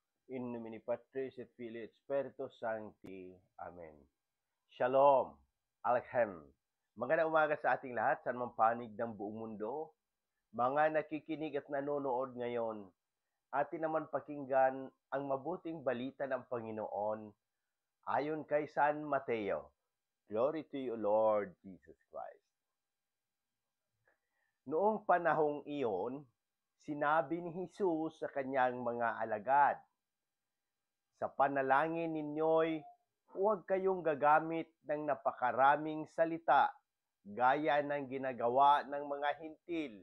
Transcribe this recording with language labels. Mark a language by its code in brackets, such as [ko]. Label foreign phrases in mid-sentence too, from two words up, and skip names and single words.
[la] In nomine Patris et Filii et Spiritus Sancti. Amen. Shalom. Alchem. [tl] Magandang umaga sa ating lahat, sa anumang panig ng buong mundo. Mga nakikinig at nanonood ngayon, atin naman pakinggan ang mabuting balita ng Panginoon ayon kay San Mateo. [en] Glory to you, Lord Jesus Christ. [tl] Noong panahong iyon, sinabi ni Jesus sa kanyang mga alagad, sa panalangin ninyo'y huwag kayong gagamit ng napakaraming salita gaya ng ginagawa ng mga hintil.